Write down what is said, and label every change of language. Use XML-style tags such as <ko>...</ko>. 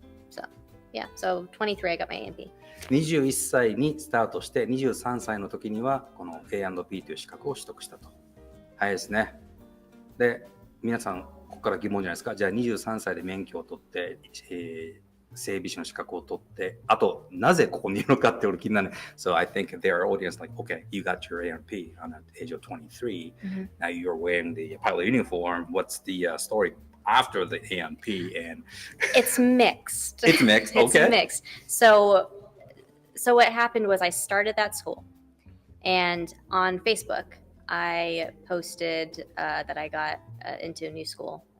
<en>So yeah, so 23 I got my A&P.</en> <ja>21歳にスタートして23歳の時にはこの A&P という資格を取得したと。早いですね。で、皆さんここから疑問じゃないですか。じゃあ23歳で免許を取って、整備士の資格を取って、あとなぜここにいるのかって俺気になる。</ja> <en>So I think there are audience like, okay, you got your A&P on the age of 23. Now you're wearing the pilot uniform. What's the story after the A&P? And It's mixed. It's mixed. Okay. It's mixed. So what happened was I started that school, and on Facebook I posted that I got into a new school.</en>